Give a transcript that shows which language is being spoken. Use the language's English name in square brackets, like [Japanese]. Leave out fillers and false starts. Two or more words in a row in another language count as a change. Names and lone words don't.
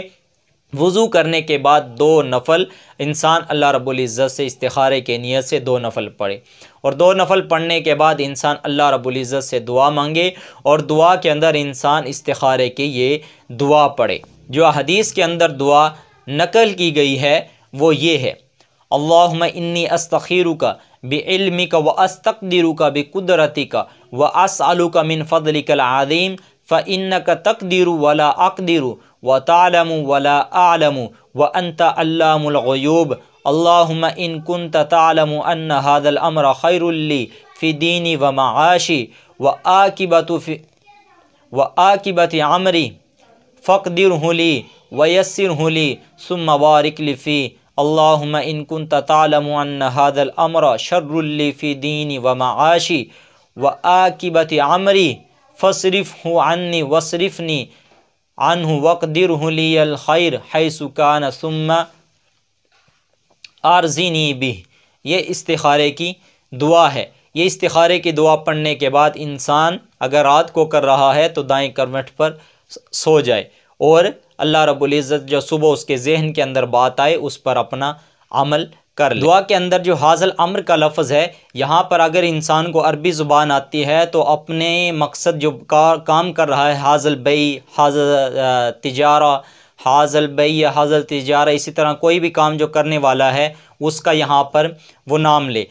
[Urdu] وضو کرنے کے بعد 2 نفل انسان اللہ [Arabic] رب العزة [Urdu] سے استخارے کے نیت سے 2 نفل پڑھے. اور 2 نفل پڑھنے کے بعد انسان اللہ [Arabic] رب العزة [Urdu] سے دعا مانگے، اور دعا کے اندر انسان استخارے کی یہ دعا پڑھے. جو حدیث کے اندر دعا نقل کی گئی ہے وہ یہ ہے, [Arabic] اللهم إني أستخيرك بعلمك وأستقدرك بقدرتك وأسألك من فضلك العظيم فإنك تقدر ولا أقدر وتعلم ولا أعلم وأنت علام الغيوب. اللهم إن كنت تعلم أن هذا الأمر خير لي في ديني ومعاشي وعاقبة أمري فاقدره لي ويسره لي ثم بارك لي في. اللهم إن كنت تعلم أن هذا الأمر شر لي في ديني ومعاشي وعاقبة أمري فاصرفه عني واصرفني عنه واقدر لي الخير حيث كان ثم أرضني به. [Urdu] یہ استخارے کی دعا ہے. یہ استخارے کی دعا پڑھنے کے بعد انسان اگر رات کو کر رہا ہے تو دائیں کروٹ پر سو جائے، اور اللہ [Arabic] رب العزة [Urdu] جو صبح اس کے ذہن کے اندر بات آئے اس پر اپنا عمل کر لے. دعا کے اندر جو [Arabic] هذا الأمر [Urdu] کا لفظ ہے، یہاں پر اگر انسان کو عربی زبان آتی ہے تو اپنے مقصد جو کام کر رہا ہے, [Arabic] هذا البيع، هذه التجارة، هذا البيع [Urdu] या [Arabic] هذه التجارة, [Urdu] اسی طرح کوئی بھی کام جو کرنے والا ہے اس کا یہاں پر وہ نام لے.